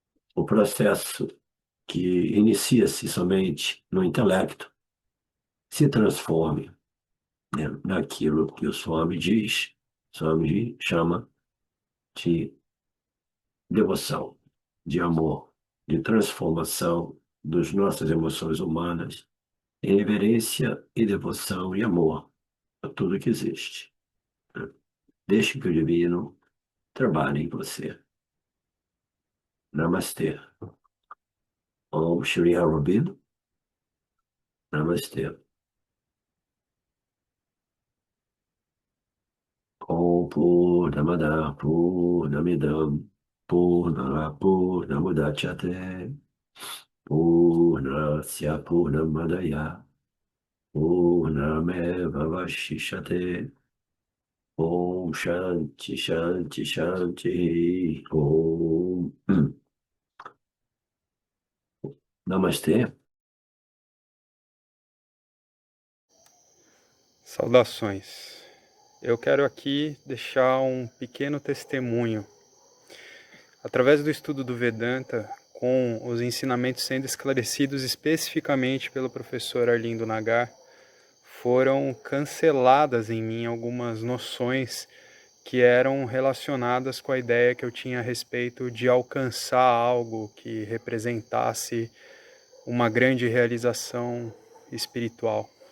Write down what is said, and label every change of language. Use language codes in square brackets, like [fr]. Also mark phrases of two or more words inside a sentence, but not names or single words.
[pt] o processo que inicia-se somente no intelecto se transforme, né, naquilo que o Swami diz, Swami chama de devoção, de amor, de transformação das nossas emoções humanas em reverência e devoção e amor a tudo que existe, né? Deixe que o divino trabalhe em você. Namastê. Om Shri Aurobindo. Namastê. [sa] ॐ पूर्णमदः पूर्णमिदं पूर्णात् पूर्णमुदच्यते पूर्णस्य पूर्णमादाय पूर्णमेवावशिष्यते. ॐ शान्तिः शान्तिः शान्तिः ॐ. [pt] Namastê. Saudações. Eu quero aqui deixar um pequeno testemunho. Através do estudo do Vedanta, com os ensinamentos sendo esclarecidos especificamente pelo professor Arlindo Nagar, foram canceladas em mim algumas noções que eram relacionadas com a ideia que eu tinha a respeito de alcançar algo que representasse uma grande realização espiritual.